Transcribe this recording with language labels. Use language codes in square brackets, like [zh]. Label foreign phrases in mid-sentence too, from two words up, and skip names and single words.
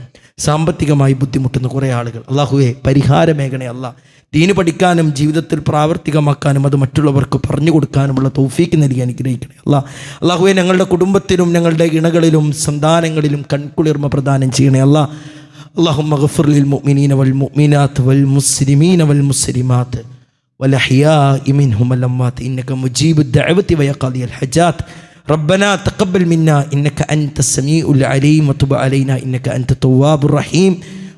[ml] സാമ്പത്തികമായി ബുദ്ധിമുട്ടുന്ന കുറേ ആളുകൾ, അല്ലാഹുവേ പരിഹാരമേകണേ അല്ലാ. ദീന് പഠിക്കാനും ജീവിതത്തിൽ പ്രാവർത്തികമാക്കാനും അത് മറ്റുള്ളവർക്ക് പറഞ്ഞു കൊടുക്കാനുമുള്ള തൗഫീക്ക് നൽകി അനുഗ്രഹിക്കണേ അല്ലാ. അല്ലാഹുവേ, ഞങ്ങളുടെ കുടുംബത്തിലും ഞങ്ങളുടെ ഇണകളിലും സന്താനങ്ങളിലും കൺകുളിർമ പ്രദാനം ചെയ്യണേ അല്ലാ. [ar] اللهم اغفر للمؤمنين والمؤمنات والمسلمين والمسلمات والأحياء منهم والأموات إنك مجيب الدعوة ويقضي الحاجات. ربنا تقبل منا إنك أنت السميع العليم وتب علينا إنك أنت التواب الرحيم.